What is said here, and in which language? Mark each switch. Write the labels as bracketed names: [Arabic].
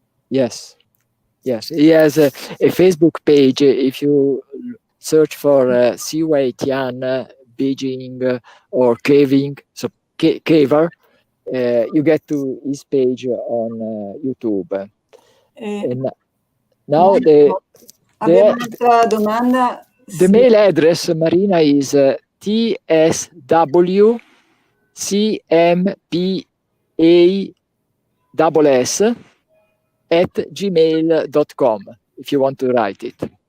[English] Yes. He has a Facebook page. If you search for Siwei Tian Beijing or caving, so caver, you get to his page on YouTube. And now [Italian] Abbiamo un'altra domanda. [English] The mail address, Marina, is tswcmpass@gmail.com, if you want to write it.